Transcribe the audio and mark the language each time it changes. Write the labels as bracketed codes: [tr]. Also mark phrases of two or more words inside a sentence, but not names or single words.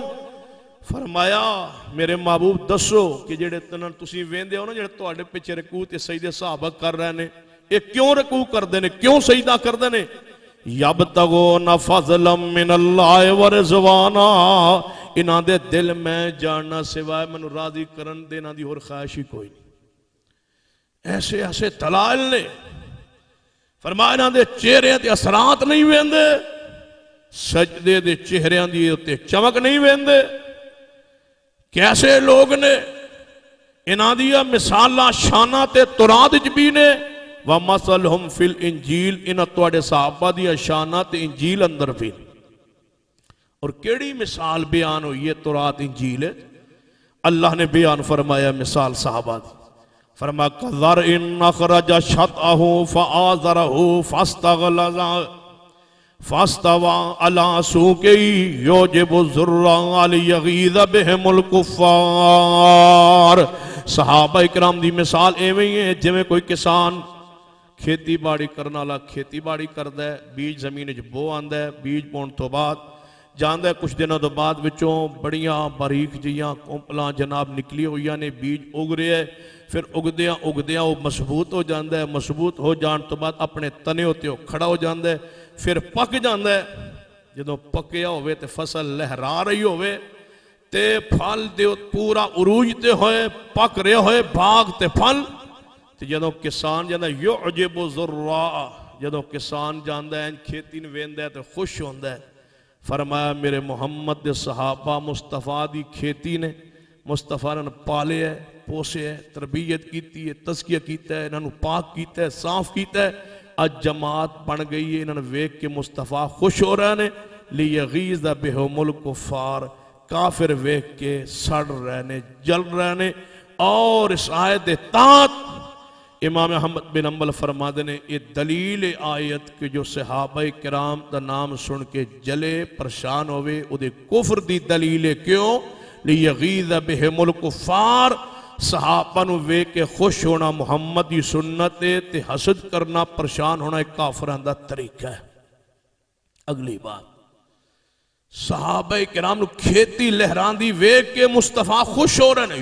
[pa] فرمایا میرے محبوب دسو کہ جیہڑے تسیں ویندے ہو نا جیہڑے تہاڈے پچھے رکوع تے سجدے صحابہ کر رہے نے یہ کیوں رکوع کرتے نے کیوں سجدہ کرتے نے क्यों सजदा करते ने [ar] يبتغون فضلا من الله ورضوانا [pa] انہاں دے دل میں جاننا سوائے مینوں راضی کرن دے انہاں دی ہور خواہش ہی کوئی نہیں. ایسے ایسے دلائل نے فرمایا انہاں دے چہرے تے اثرات نہیں ویندے سجدے دے چہریاں دی اتے چمک نہیں ویندے. کیسے لوگ نے انہاں دیاں مثالاں شاناں تے تورات چ بھی نے [ar] ومثلهم في الإنجيل [pa] انہاں تہاڈے صحابہ دیاں شاناں تے انجیل اندر بھی. اور کیہڑی مثال بیان ہوئی ہے تورات انجیل اللہ نے بیان فرمایا مثال صحابہ دی فرما [ar] كزرع أخرج شطأه فآزره فاستغلظ فاستوى على سوقه يعجب الزراع ليغيظ بهم الكفار. [pa] صحابہ اکرام دی مثال ایویں ہی ہے جویں کوئی کسان کھیتی باڑی کرنے والا کھیتی باڑی کرتا ہے، بیج زمین بو آندا ہے، بیج پاؤن تو بعد جاندا ہے، کچھ دنوں تو بعد وچوں بڑیاں باریک جہیاں کونپلاں جناب نکلی ہوئی نے، بیج اگ رہا ہے، پھر اگدیا اگدیا وہ مضبوط ہو جاتا ہے، مضبوط ہو جانے تو بعد اپنے تنے اتے کھڑا ہو جاتا ہے، پھر پک جاتا ہے. جدوں پکیا ہووے تے فصل لہرا رہی ہووے تے پھل دے پورا عروج تے ہوئے پک رہے ہوئے باغ تے پھل تے جدوں کسان جاندا [ar] يعجب الزراع, [pa] جدوں کسان جاندا ہے کھیتی نوں ویندا ہے تے خوش ہوندا ہے. فرمایا میرے محمد دے صحابہ مصطفیٰ دی کھیتی نے مصطفیٰ نے پالے ہے، پوسے ہے، تربیت کی ہے، تزکیہ کیا ہے، انہوں نے پاک کیا ہے، صاف کیا ہے، اج جماعت بن گئی ہے. انہوں نے ویکھ کے مصطفیٰ خوش ہو رہے ہیں. [ar] ليغيظ بهم الكفار, [pa] کافر ویکھ کے سڑ رہے نے، جل رہے نے. [ur] اور اس آیت تات امام احمد بن حنبل فرماتے نے یہ دلیل آیت کے جو صحابۂ کرام کا نام سن کے جلے پریشان ہووے [pa] اودے کفر دی دلیل ہے. [ur] کیوں? [ar] ليغيظ بهم الكفار, [pa] صحابہ نوں ویکھ کے خوش ہونا محمد کی سنت ہے تے حسد کرنا پریشان ہونا ایک کافراں دا طریقہ ہے. اگلی بات، صحابۂ کرام نوں کھیتی لہراندی ویکھ کے مصطفیٰ خوش ہو رہے ہیں.